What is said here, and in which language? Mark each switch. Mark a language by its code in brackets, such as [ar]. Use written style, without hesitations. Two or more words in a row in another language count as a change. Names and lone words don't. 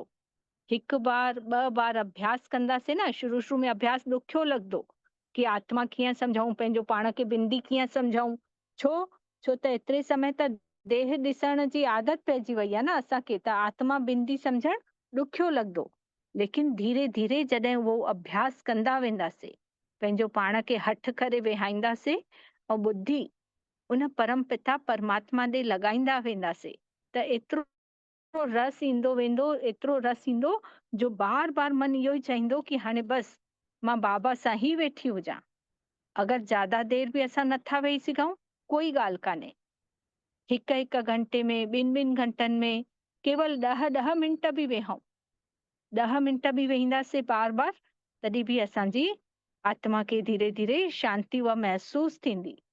[sd] हिकु बार ॿ बार अभ्यास कंदासीं न, शुरू में अभ्यास ॾुखियो लॻंदो कि आत्मा कीअं सम्झूं, पंहिंजो पाण खे बिंदी कीअं सम्झूं, छो त एतिरे समय त देह ॾिसण जी आदत पइजी वई आहे न असांखे, त आत्मा बिंदी सम्झण ॾुखियो लॻंदो। लेकिन धीरे धीरे जॾहिं उहो अभ्यास कंदा वेंदासीं, पंहिंजो पाण खे हठ करे वेहाईंदासीं ऐं ॿुधी उन परम पिता परमात्मा ॾे लॻाईंदा वेंदासीं, त एतिरो रस ईंदो वेंदो, एतिरो रस ईंदो जो बार बार मन इहो ई चाहींदो कि हाणे बस मां बाबा सां ई वेठी हुजां। अगरि ज्यादा देर बि असां नथा वेही सघूं, कोई ॻाल्हि कान्हे, हिकु घंटे में, ॿिनि घंटनि में, केवल 10 मिंट बि वेहूं, 10 मिंट बि वेहींदासीं बार बार, तॾहिं बि असांजी आत्मा खे धीरे धीरे शांती उहा महसूस थींदी।